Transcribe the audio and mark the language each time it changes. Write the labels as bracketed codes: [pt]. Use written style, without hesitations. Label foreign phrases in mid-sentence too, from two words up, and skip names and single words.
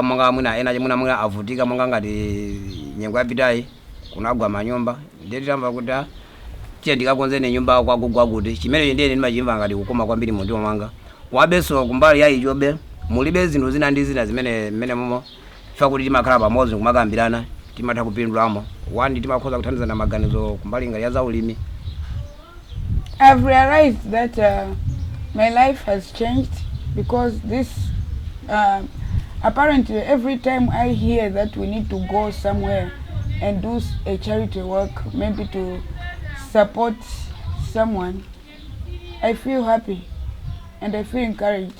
[ny] mwanga mwina ena mwina avutika mwanga ngati nyengo yapitayi kunagwa manyumba ndiye tamva kuti tiye ndikakonzene nyumba kwakugwa kuti chimene ndiye ndimachimva ngati kukoma kwambiri mu mtima mwanga wabeso kumbali ya ichobe mulibe zinthu zina ndi zina zimene momo fa kuti timakhala pamodzi kumakambirana timatha kupindulamo wandi timakhoza kuthandizana maganizo kumbali ngati ya zaulimi. [en] I've realized that my life has changed because this apparently every time I hear that we need to go somewhere and do a charity work, maybe to support someone, I feel happy and I feel encouraged.